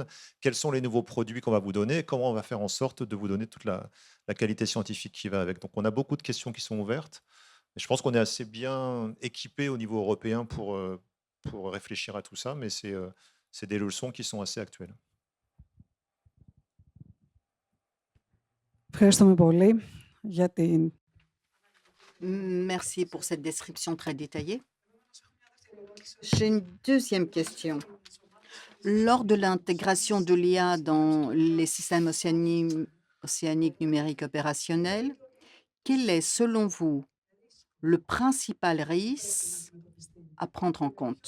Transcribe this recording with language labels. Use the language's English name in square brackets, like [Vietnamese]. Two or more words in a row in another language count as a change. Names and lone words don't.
[French] Quels sont les nouveaux produits qu'on va vous donner? Comment on va faire en sorte de vous donner toute la qualité scientifique qui va avec? Donc, on a beaucoup de questions qui sont ouvertes. Et je pense qu'on est assez bien équipé au niveau européen pour réfléchir à tout ça, mais c'est des leçons qui sont assez actuelles. [Greek] Ευχαριστούμε πολύ για την... [French] Merci pour cette description très détaillée. J'ai une deuxième question. Lors de l'intégration de l'IA dans les systèmes océaniques numériques opérationnels, quel est, selon vous, le principal risque à prendre en compte?